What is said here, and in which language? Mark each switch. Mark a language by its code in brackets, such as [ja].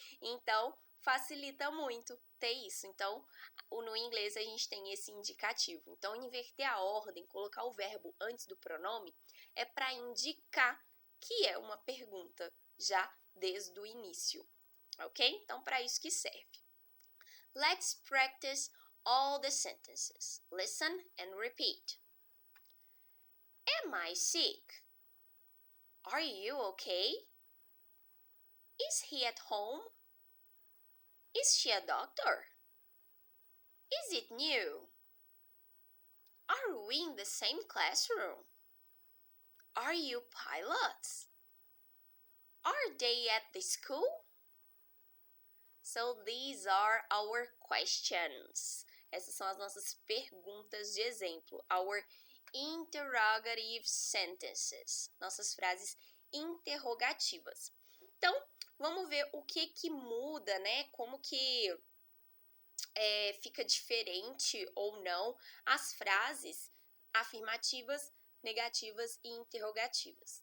[pt] Então, facilita muito ter isso. Então, no inglês a gente tem esse indicativo. Então, inverter a ordem, colocar o verbo antes do pronome, é para indicar que é uma pergunta já desde o início, ok? Então, para isso que serve. [en] Let's practice all the sentences. Listen and repeat. Am I sick? Are you okay? Is he at home? Is she a doctor? Is it new? Are we in the same classroom? Are you pilots? Are they at the school? So these are our questions. [pt] Essas são as nossas perguntas de exemplo. [en] Our interrogative sentences. [pt] Nossas frases interrogativas. Então, vamos ver o que muda, né? Como que fica diferente ou não as frases afirmativas, negativas e interrogativas.